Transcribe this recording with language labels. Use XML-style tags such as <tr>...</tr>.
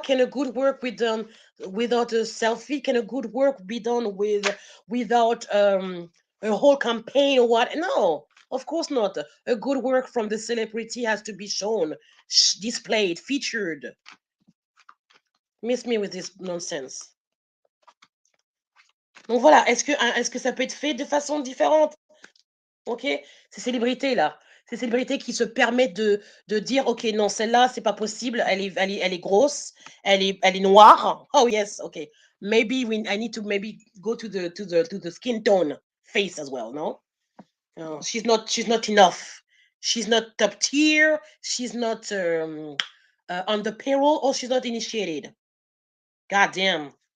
<en>Can a good work be done without a selfie? Can a good work be done without a whole campaign or what? No, of course not. A good work from the celebrity has to be shown, displayed, featured. Miss me with this nonsense.</en> <fr>Donc voilà, est-ce que ça peut être fait de façon différente? Ok, ces célébrités-là, ces célébrités qui se permettent de dire, ok, non, celle-là, c'est pas possible, elle est grosse, elle est noire.</fr> <en>Oh yes, okay. Maybe I need to maybe go to the skin tone face as well. No, no, she's not enough. She's not top tier. She's not on the payroll, or she's not initiated. God damn.</en>